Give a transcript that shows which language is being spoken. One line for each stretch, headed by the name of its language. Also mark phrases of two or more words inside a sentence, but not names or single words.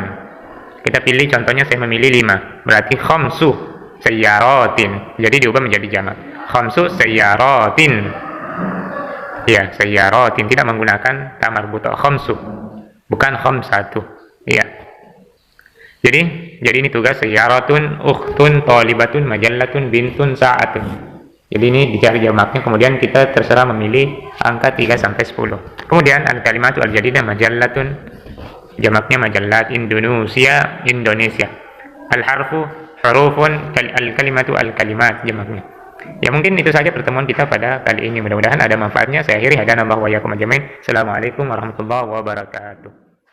Indonesian: Kita pilih contohnya saya memilih 5. Berarti
Arabic: خمسُ سياراتٍ.
Indonesian: Jadi diubah menjadi jamak.
Arabic: خمسُ سياراتٍ.
Indonesian: Ya, sayyaratin tidak menggunakan
Arabic: تاء مربوطة خمسُ.
Indonesian: Bukan khamsatu. Ya. Jadi ini tugas
Arabic: سيارةٌ، أختٌ، طالبةٌ، مجلةٌ، بنتٌ، ساعةٌ.
Indonesian: Jadi ini dicari jamaknya, kemudian kita terserah memilih angka 3 sampai 10. Kemudian
Arabic: الكلمةُ الجديدةُ مجلةٌ,
Indonesian: jamaknya majallat, Indonesia, Indonesia.
Arabic: الحرفُ حروفٌ، الكلمةُ الكلمات, jamaknya.
Indonesian: Ya mungkin itu saja pertemuan kita pada kali ini. Mudah-mudahan ada manfaatnya. Saya akhiri,
Arabic: هدانا الله وإياكم أجمعين. السلام عليكم ورحمة الله وبركاته.